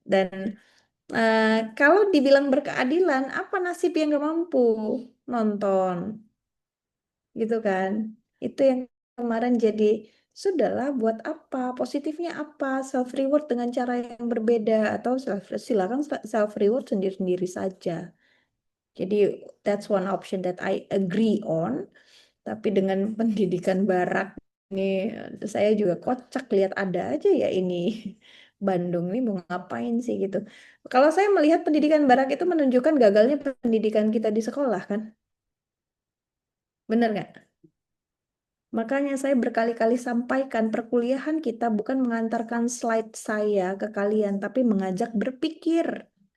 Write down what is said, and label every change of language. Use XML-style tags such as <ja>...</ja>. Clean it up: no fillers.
<id>Dan kalau dibilang berkeadilan, apa nasib yang gak mampu nonton? Gitu kan? Itu yang kemarin jadi sudahlah buat apa? Positifnya apa? Self reward dengan cara yang berbeda atau silakan self reward sendiri-sendiri saja.</id> <en>Jadi that's one option that I agree on.</en> <id>Tapi dengan pendidikan barat ini saya juga kocak lihat ada aja ya ini Bandung ini mau ngapain sih gitu. Kalau saya melihat pendidikan barat itu menunjukkan gagalnya pendidikan kita di sekolah kan? Bener nggak? Makanya saya berkali-kali sampaikan perkuliahan kita bukan mengantarkan slide saya ke kalian, tapi mengajak berpikir.</id>